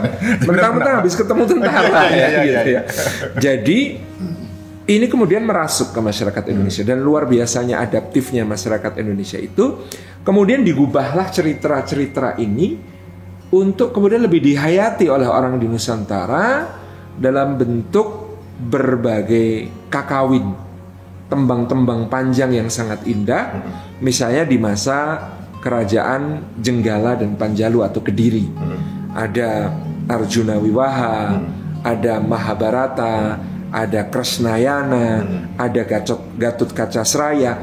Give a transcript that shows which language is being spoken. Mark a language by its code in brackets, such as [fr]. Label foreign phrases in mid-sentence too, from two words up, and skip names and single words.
[id] Mentang-mentang habis ketemu tentara ya. Jadi ini kemudian merasuk ke masyarakat Indonesia, dan luar biasanya adaptifnya masyarakat Indonesia itu. Kemudian digubahlah cerita-cerita ini untuk kemudian lebih dihayati oleh orang di Nusantara dalam bentuk berbagai kakawin, tembang-tembang panjang yang sangat indah. Misalnya di masa kerajaan Jenggala dan Panjalu atau Kediri, ada Arjuna Wiwaha, ada Mahabharata, ada Kresnayana, ada Gatut Kacasraya.